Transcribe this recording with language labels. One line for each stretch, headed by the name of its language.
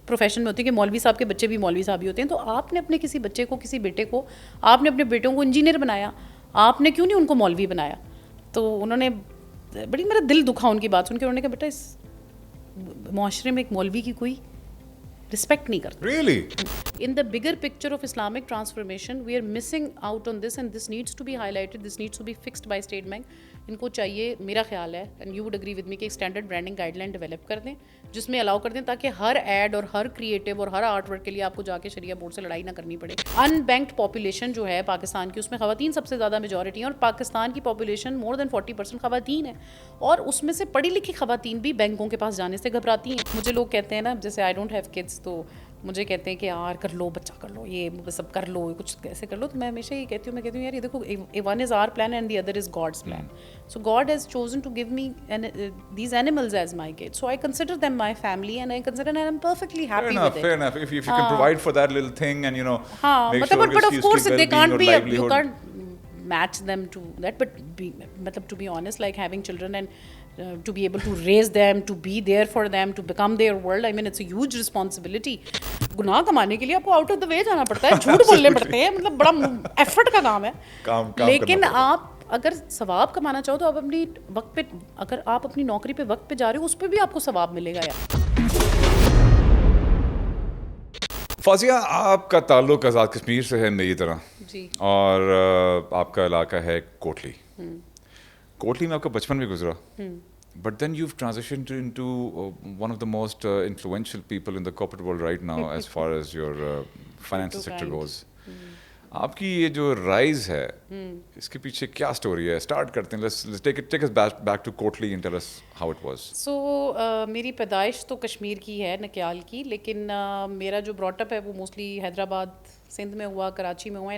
Urdu: Profession میں ہوتی ہے کہ مولوی صاحب کے بچے بھی مولوی صاحب ہی ہوتے ہیں, تو آپ نے اپنے کسی بچے کو, کسی بیٹے کو, آپ نے اپنے بیٹوں کو انجینئر بنایا, آپ نے کیوں نہیں ان کو مولوی بنایا؟ تو انہوں نے بڑی, میرا دل دکھا ان کی بات سن کے. انہوں نے کہا بیٹا اس معاشرے میں ایک مولوی کی کوئی رسپیکٹ نہیں کرتا.
English: Really? In the bigger picture of Islamic transformation, we are missing out on this, and this needs to be highlighted, this needs to be fixed by State Bank.
Urdu: ان کو چاہیے, میرا خیال ہے,
English: and you would agree with me,
Urdu: کہ ایک standard branding guide line develop کر دیں جس میں الاؤ کر دیں تاکہ ہر ایڈ اور ہر کریٹو اور ہر آرٹ ورک کے لیے آپ کو جا کے شریعہ بورڈ سے لڑائی نہ کرنی پڑے. ان بینکڈ پاپولیشن جو ہے پاکستان کی, اس میں خواتین سب سے زیادہ میجورٹی ہیں, اور پاکستان کی پاپولیشن مور دین 40% خواتین ہے, اور اس میں سے پڑھی لکھی خواتین بھی بینکوں کے پاس جانے سے گھبراتی ہیں. مجھے لوگ کہتے ہیں نا, جیسے
English: I don't have kids,
Urdu: تو مجھے کہتے ہیں کہ یار کر لو بچہ, کر لو یہ سب کر لو, کچھ ایسے کر لو. تو میں ہمیشہ یہ کہتی ہوں, یار یہ دیکھو,
English: One is our plan and the other is God's plan. So God has chosen to give me these animals as my kids, so I consider them my family and I consider and I am perfectly happy with it. Fair enough. If you can provide for that little thing and
Urdu: ہاں
English: make
Urdu: مطلب,
English: sure but of course they can't be, you livelihood. can't match them to that, but مطلب to be honest, like having children and to be able to raise them, to be there for them, to become their world, I mean it's a huge responsibility.
Urdu: گناہ کمانے کے لیے آپ کو out of the وے جانا پڑتا ہے, جھوٹ بولنے پڑتے ہیں, مطلب بڑا ایفرٹ کا کام ہے. لیکن آپ اگر ثواب کمانا چاہو تو آپ اپنی وقت پہ, اگر آپ اپنی نوکری پہ وقت پہ جا رہے ہو, اس پہ بھی آپ کو ثواب ملے گا. یار فوزیہ, آپ کا تعلق آزاد کشمیر سے ہے میری طرح, جی, اور آپ کا علاقہ ہے کوٹلی. کوٹلی میں آپ کا بچپن بھی گزرا,
English: but then you've transitioned into one of the most influential people in the corporate world right now as far as your financial sector goes.
Urdu: آپ کی یہ جو رائز ہے, اس کے پیچھے کیا اسٹوری ہے؟ اسٹارٹ کرتے ہیں,
English: let's take us back to
Urdu: Kotli
English: and tell us how it was.
Urdu: سو میری پیدائش تو کشمیر کی ہے, نکیال کی, لیکن میرا جو براٹ اپ ہے وہ موسٹلی حیدرآباد, سندھ میں ہوا, کراچی میں ہوا ہے.